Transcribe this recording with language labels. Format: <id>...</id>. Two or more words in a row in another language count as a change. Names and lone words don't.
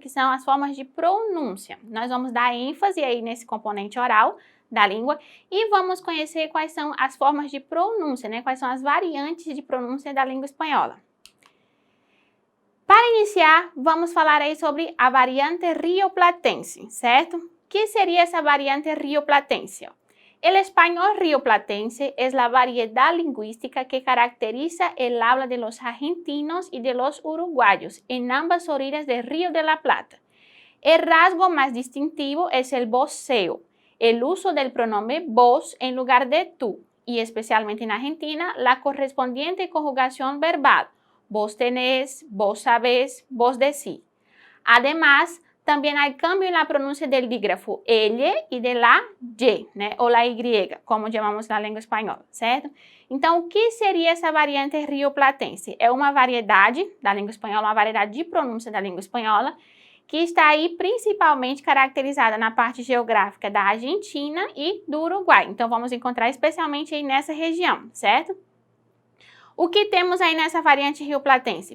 <pt>Que são as formas de pronúncia. Nós vamos dar ênfase aí nesse componente oral da língua e vamos conhecer quais são as formas de pronúncia, né? Quais são as variantes de pronúncia da língua espanhola. Para iniciar, vamos falar aí sobre a variante rioplatense, certo? O que seria essa variante rioplatense?</pt> <es>El español rioplatense es la variedad lingüística que caracteriza el habla de los argentinos y de los uruguayos en ambas orillas del Río de la Plata. El rasgo más distintivo es el voceo, el uso del pronombre vos en lugar de tú, y especialmente en Argentina, la correspondiente conjugación verbal, vos tenés, vos sabés, vos decís. Además, también hay cambio en la pronuncia del dígrafo ele e de la y,</es> <pt>né,</pt> <es>ou la y,</es> <pt>como chamamos na língua espanhola, certo? Então, o que seria essa variante rioplatense? É uma variedade da língua espanhola, uma variedade de pronúncia da língua espanhola, que está aí principalmente caracterizada na parte geográfica da Argentina e do Uruguai. Então, vamos encontrar especialmente aí nessa região, certo? O que temos aí nessa variante rioplatense?</pt>